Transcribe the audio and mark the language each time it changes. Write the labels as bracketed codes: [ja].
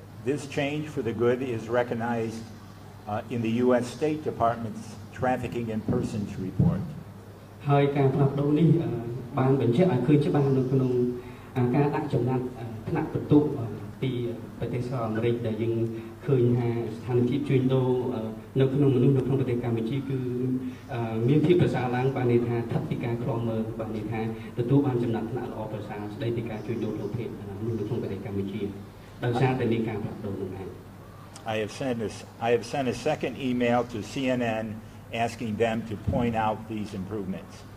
[en] This change for the good is recognized in the U.S. State Department's Trafficking in Persons report. [km] ហើយការផ្លាស់ប្ដូរនេះបានបញ្ជាក់ឲ្យឃើញច្បាស់នៅក្នុងការដាក់ចំណាត់ថ្នាក់បន្ទុកពីប្រទេសសហរដ្ឋអាមេរិកដែលយើងឃើញថាស្ថានភាពជួញដូរនៅក្នុងមនុស្សនៅក្នុងប្រទេសកម្ពុជាគឺមានភាពប្រសើរឡើងបានន័យថាថវិកាខ្លងមើលបានន័យថាទទួលបានចំណាត់ថ្នាក់ល្អប្រសើរស្ដីពីការជួញដូរលោកភេទនៅក្នុងប្រទេសកម្ពុជាដោយសារតែមានការផ្លាស់ប្ដូរនោះឯង [en] I have sent a second email to CNN asking them to point out these improvements.